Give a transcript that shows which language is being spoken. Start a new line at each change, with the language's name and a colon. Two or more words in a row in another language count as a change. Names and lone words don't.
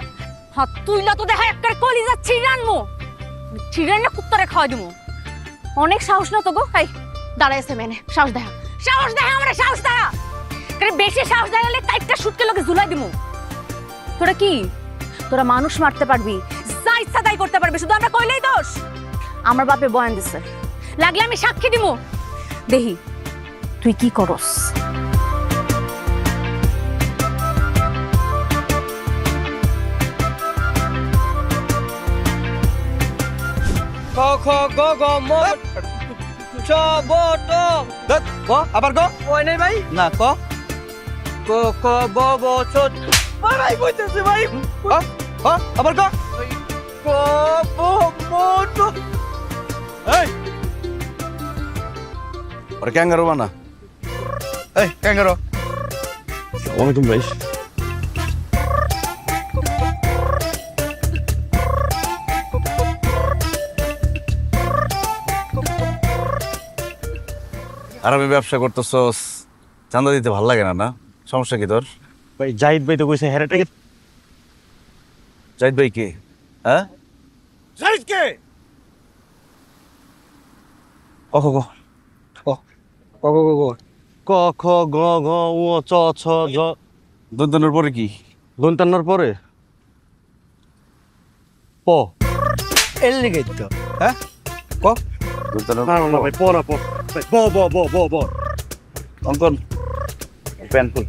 Bangla: হাত তুইলা তো দেখা একটা কলিজা ছিড়ানমু ছিড়ানে কুত্তরে খাওয়া দিমু অনেক সাহস না তো গো এই দাঁড়াইছে মেনে সাহস দেখা আমরা সাহস দেখা কারণ বেশি সাহস দেখালে কাইটটা শুটকে লোকে ঝুলাই দিমু তোরা কি তোরা মানুষ মারতে পারবি যা ইচ্ছা তাই করতে পারবি শুধু আমরা কইলেই দোষ আমার বাপে বয়ান দিছে লাগলে আমি সাক্ষী দিমু দেহি তুই কি করস ক খ গ গ ম চ ব ট ক আবার ক ওই নাই ভাই না ক ক খ ব ব ছ ভাই কইতেছে ভাই আবার ক ক ব ম ট এই ওরে ক্যাঙ্গারু বানা এই ক্যাঙ্গারু ওয়ালাইকুম ভাই আর আমি ব্যবসা করতেছস চাঁদা দিতে ভাল লাগে না না সমস্যা কি তোর ভাই জাহিদ ভাই তো কইছে হেরাটাকে জাহিদ ভাই কে হ্যাঁ জাহিদ কে ক খ ক খ গ ঘ উ চ ছ জ দন্তনের পরে কি দন্তান্নর পরে প এর লিগে তো হ্যাঁ ক দন্তনের না না ভাই প না প ব ব ব ব ব অঙ্কন প্যান্ট ফুল